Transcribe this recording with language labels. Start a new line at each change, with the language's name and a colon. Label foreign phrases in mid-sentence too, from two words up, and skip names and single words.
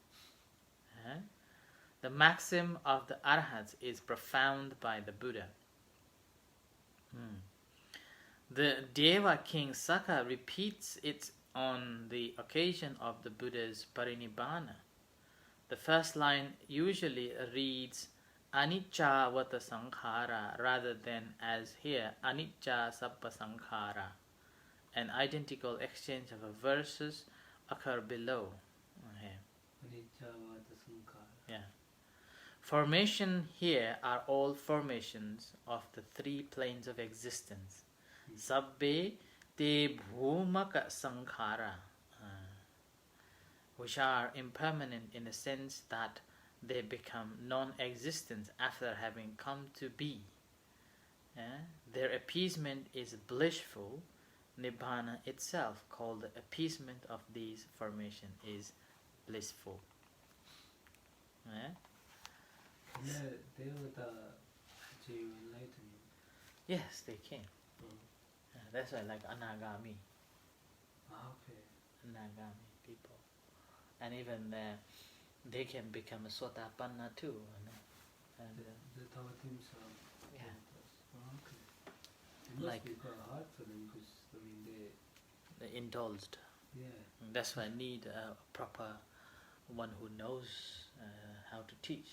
English: The maxim of the Arhats is profound by the Buddha. The Deva king Sakka repeats it on the occasion of the Buddha's parinibbana. The first line usually reads
Pali: Anicca vata sankhara
English: rather than as here
Pali: Anicca sabba sankhara.
English: An identical exchange of verses occur below.
Pali: Anicca vata sankhara.
English: Yeah. Formation here are all formations of the three planes of existence.
Pali: Sabbe te bhumaka sankhara,
English: which are impermanent in the sense that they become non-existent after having come to be. Their appeasement is blissful. Nibbana itself, called the appeasement of these formations, is blissful. They would achieve enlightenment. Yes, they can. That's why, like anagami. Okay. Anagami people, and even they can become a sotapanna too. And the Tavatim are. Yeah. Okay. It must Like be quite hard for them because they're indulged. Yeah. That's why I need a proper one who knows how to teach.